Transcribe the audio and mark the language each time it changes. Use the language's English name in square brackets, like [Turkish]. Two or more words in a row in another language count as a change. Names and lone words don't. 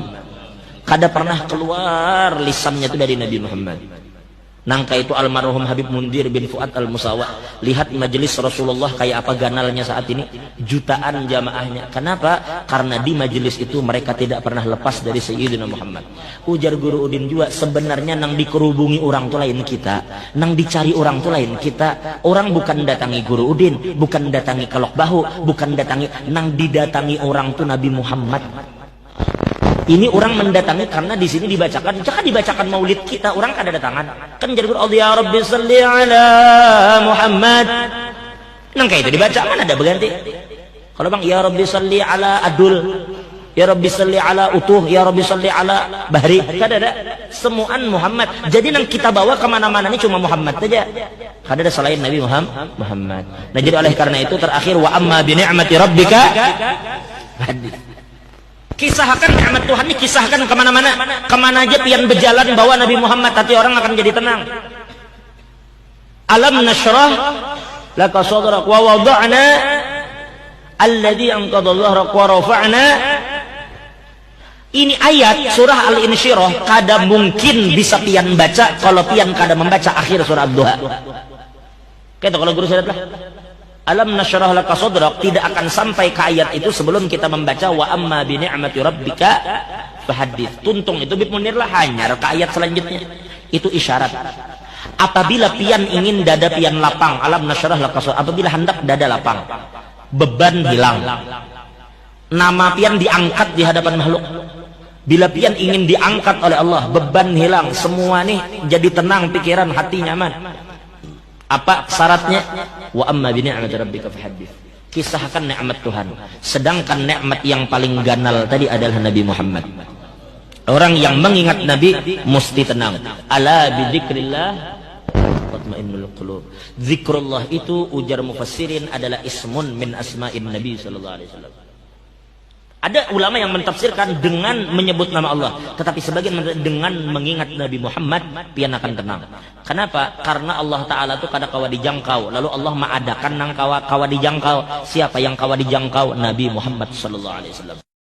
[Banjar] Kada pernah keluar lisannya itu dari Nabi Muhammad. Nangka itu almarhum Habib Mundir bin Fuad al-Musawa. Lihat majelis Rasulullah kayak apa ganalnya saat ini. Jutaan jamaahnya. Kenapa? [Indonesian] Karena di majelis itu mereka tidak pernah lepas dari Sayyidina Muhammad. [Banjar] Ujar Guru Udin juga, sebenarnya nang dikerubungi orang tuh lain kita, nang dicari orang tuh lain kita. Orang bukan datangi Guru Udin, bukan datangi Kelok Bahu, bukan datangi, nang didatangi orang tuh Nabi Muhammad. Ini orang mendatangi karena di sini dibacakan, jangan dibacakan maulid kita, orang kada datangan. Kan jadi Allah [Arabic] يا رب صل على محمد. [Banjar] Nang kayak itu dibaca mana ada berganti. Kalau bang [Arabic] يا رب صل على Adul, يا رب صل على Utuh, يا رب صل على Bahri. [Banjar] Kada ada. Semuaan Muhammad. Jadi yang kita bawa kemana-mana ini cuma Muhammad saja. Kada ada selain Nabi Muhammad. Nah jadi oleh karena itu terakhir [Arabic] وأما بنعمة ربك حديث. [Banjar] Kisahkan nikmat Tuhan ini, kisahkan kemana-mana. Kemana aja pian berjalan bawa Nabi Muhammad, hati orang akan jadi tenang. [Arabic] ألم نشرح لك صدرك ووضعنا الذي أنقض ظهرك ورفعنا. [Banjar] Ini ayat surah Al-Insyirah kada mungkin bisa pian baca kalau pian kada membaca akhir surah Ad-Duha. Kata kalau guru saya lah, [Arabic] ألم نشرح لك صدرك [Banjar] tidak akan sampai ke ayat itu sebelum kita membaca [Arabic] وأما بنعمة ربك فحدث. [Banjar] Tuntung itu bib munir lah hanya ke ayat selanjutnya. Itu isyarat. Apabila pian ingin dada pian lapang, [Arabic] ألم نشرح لك صدرك, [Banjar] apabila hendak dada lapang, beban hilang, nama pian diangkat di hadapan makhluk. Bila pian ingin diangkat oleh Allah, beban hilang, semua nih jadi tenang, pikiran, hati nyaman. Apa syaratnya? [Arabic] وأما بنعمة ربك فحدث. [Banjar] Kisahkan nikmat Tuhan. Sedangkan nikmat yang paling ganal tadi adalah Nabi Muhammad. [Indonesian] Orang yang mengingat Nabi mesti tenang. [Arabic] ألا بذكر الله تطمئن القلوب. [Banjar] Zikrullah itu ujar mufassirin adalah [Arabic] اسم من أسماء النبي صلى الله عليه وسلم. [Banjar] Ada ulama yang mentafsirkan dengan menyebut nama Allah, tetapi sebagian dengan mengingat Nabi Muhammad pian akan tenang. Kenapa? Karena Allah Ta'ala itu kada kawa dijangkau. Lalu Allah mengadakan nang kawa dijangkau. Siapa yang kawa dijangkau? Nabi Muhammad [Arabic] صلى الله عليه وسلم.